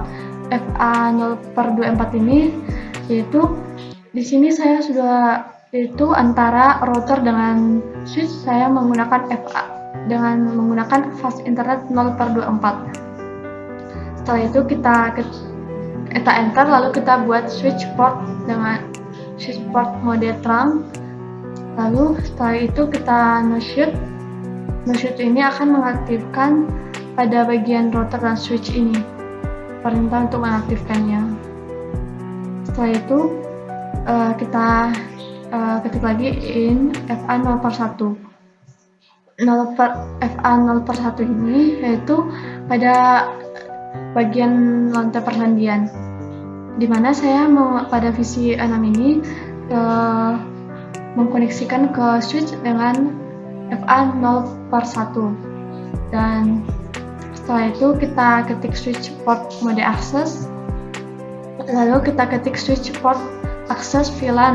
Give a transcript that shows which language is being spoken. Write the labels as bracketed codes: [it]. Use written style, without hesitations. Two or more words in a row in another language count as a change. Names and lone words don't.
[id] FA0/24 ini yaitu di sini saya sudah itu antara router dengan switch, saya menggunakan dengan menggunakan [en] fast internet [id] 0/24. Setelah itu kita enter, lalu kita buat [en] switch port [id] dengan [en] switch port mode trunk. [id] Lalu setelah itu kita no-shoot. No-shoot ini akan mengaktifkan pada bagian router dan switch ini, perintah untuk mengaktifkannya. Setelah itu kita ketik lagi in FA0/1. FA0/1 ini yaitu pada bagian lantai persandian, dimana saya pada VC 6 ini mengkoneksikan ke switch dengan FA0/1, dan setelah itu kita ketik [en] switch port mode access, [id] lalu kita ketik [en] switch port access VLAN.